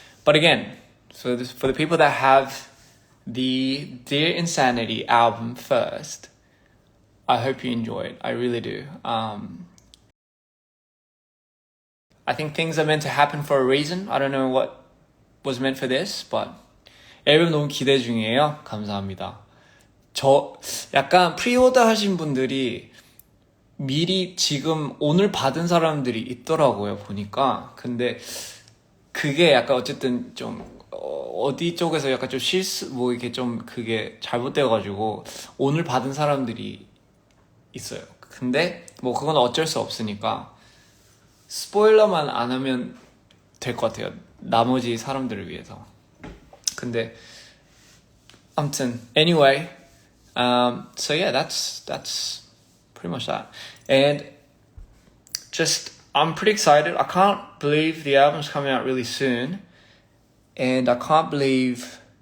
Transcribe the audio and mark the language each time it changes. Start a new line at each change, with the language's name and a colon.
English: But again, for the people that have the Dear Insanity album first, I hope you enjoy it. I really do. I think things are meant to happen for a reason. I don't know what was meant for this, but
Korean: 앨범 너무 기대 중이에요. 감사합니다. 저 약간 프리오더 하신 분들이 미리 지금 오늘 받은 사람들이 있더라고요, 보니까. 근데 그게 약간 어쨌든 좀 어디 쪽에서 약간 좀 이렇게 좀 그게 잘못되어가지고 오늘 받은 사람들이 있어요. 근데 뭐 그건 어쩔 수 없으니까 스포일러만 안 하면 될 것 같아요, 나머지 사람들을 위해서. 근데 아무튼
English: anyway, so yeah, that's pretty much that. And just I'm pretty excited. I can't believe the album's coming out really soon. And I can't believe...